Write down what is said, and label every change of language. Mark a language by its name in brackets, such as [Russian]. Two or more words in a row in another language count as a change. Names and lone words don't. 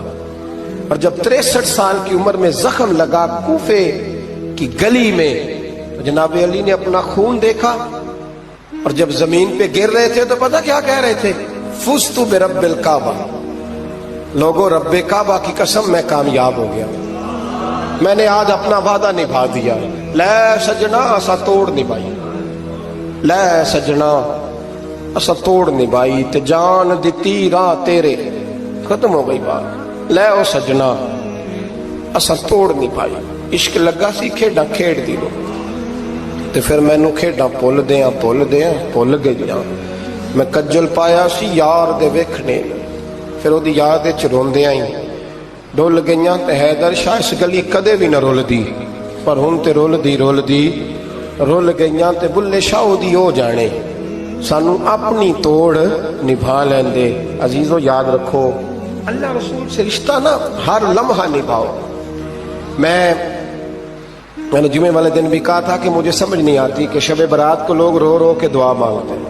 [Urdu] اور جب 63 سال کی عمر میں زخم لگا کوفے کی گلی میں تو جناب علی نے اپنا خون دیکھا اور جب زمین پہ گر رہے تھے تو پتہ کیا کہہ رہے تھے, [Arabic] فزت برب الکعبہ, [Urdu] لوگوں رب کعبہ کی قسم میں کامیاب ہو گیا, میں نے آج اپنا وعدہ نبھا دیا. [Punjabi] لے سجنا اسا توڑ نبھائی, لے سجنا اسا توڑ نبھائی, تے جان دتی راہ تیرے. [Urdu] ختم ہو گئی بات. [Punjabi] لے او سجنا اسا توڑ نبھائی. عشق لگا سی کھیڈاں کھیڑ دی لو تے پھر مینوں کھیڈاں بھول گئیاں. میں کجل پایا سی یار دے ویکھنے, پھر وہ دی یاد وچ روندیاں ہی ڈول گئیاں. تے حیدر شاہ اس گلی کدے بھی نہ رول دی, پر ہن تے رول گئیاں. تے بلے شاہ دی ہو جانے, سانو اپنی توڑ نبھا لیندے. [Urdu] عزیزو یاد رکھو اللہ رسول سے رشتہ نا ہر لمحہ نبھاؤ. میں نے جمعے والے دن بھی کہا تھا کہ مجھے سمجھ نہیں آتی کہ شب برات کو لوگ رو رو کے دعا مانگتے ہیں.